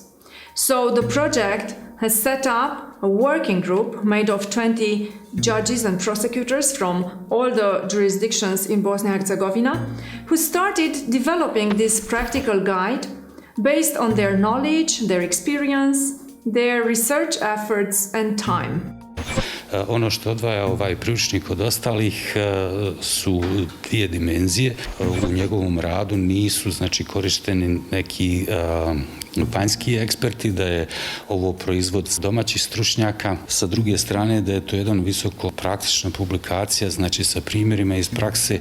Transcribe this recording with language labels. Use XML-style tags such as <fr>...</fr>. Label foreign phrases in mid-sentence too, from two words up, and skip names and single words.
<en>So the project has set up a working group made of 20 judges and prosecutors from all the jurisdictions in Bosnia and Herzegovina who started developing this practical guide based on their knowledge, their experience, their research efforts and time.</en> <bs>Ono što odvaja ovaj priručnik od ostalih su 2 dimenzije. U njegovom radu nisu korišteni neki vanjski eksperti, da je ovo proizvod domaćih stručnjaka. Sa druge strane da je to jedan visoko praktična publikacija, sa primjerima iz prakse.</bs>